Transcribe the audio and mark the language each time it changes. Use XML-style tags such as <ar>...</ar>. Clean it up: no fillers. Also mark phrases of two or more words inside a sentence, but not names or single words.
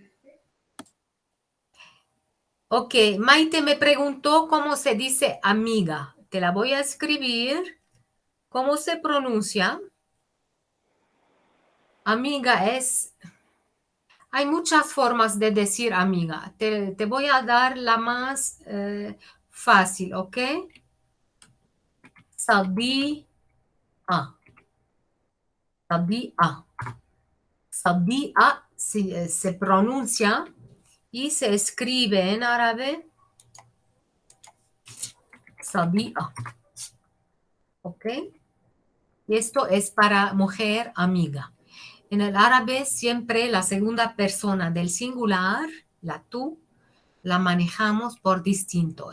<es>Ok, Maite me preguntó cómo se dice amiga. Te la voy a escribir. ¿Cómo se pronuncia? Amiga es... Hay muchas formas de decir amiga. Te voy a dar la más fácil, ¿ok?</es> <ar>صديقة. صديقة.</ar> <es>Sadiqa se pronuncia y se escribe en árabe. Sadiqa. ¿Ok? Y esto es para mujer amiga. En el árabe siempre la segunda persona del singular, la tú, la manejamos por distinto.</es>